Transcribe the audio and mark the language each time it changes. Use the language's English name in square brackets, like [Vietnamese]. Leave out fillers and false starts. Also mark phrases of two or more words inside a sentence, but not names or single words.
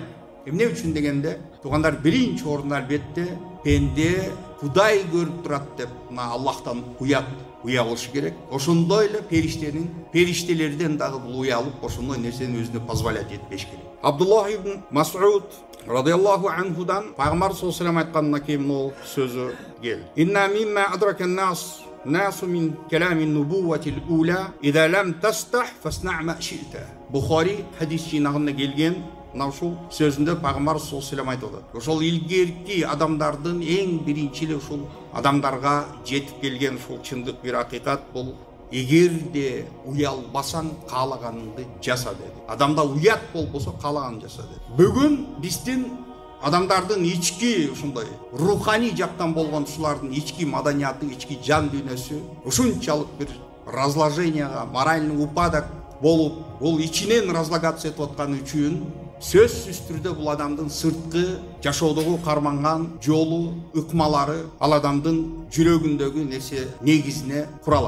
[Kyrgyz] Эмне үчүн дегенде, туугандар, биринчи орунда албетте пенде Кудай көрүп турат деп, мына Аллахтан уялышы керек. Ошондой эле периштелерден дагы бул уялып, ошондой нерсени өзүнө позволять этпеш керек. Абдуллах ибн Мас'уд радиаллаху анхудан пайгамбар [Arabic] صلى الله عليه وسلم [Kyrgyz] айткандан кийин могул сөзү кел. [Arabic] إن مما أدرك الناس من كلام النبوة الأولى إذا لم تستح فاصنع ما شئت. [Kyrgyz] Бухари хадис жинагында келген мына ушул сөзүндө пайгамбар [Arabic] صلى الله عليه وسلم [Kyrgyz] айтып атат. Ошол илгерки адамдардын эң биринчи эле ушул адамдарга жетип келген ушул чындык бир акыйкат бул: эгерде уялбасаң каалаганыңды жаса деди. Адамда уят болбосо каалаганын жаса деди. Бүгүн биздин адамдардын ички ушундай руханий жактан болгон ушулардын ички маданияты, ички жан дүйнөсү ушунчалык бир разложенияга, [Russian] моральный упадок [Kyrgyz] болуп, бул ичинен разлагация этип аткан үчүн сөзсүз түрдө бул адамдын сырткы жашоодогу карманган жолу, ыкмалары ал адамдын жүрөгүндөгү нерсе негизине куралат.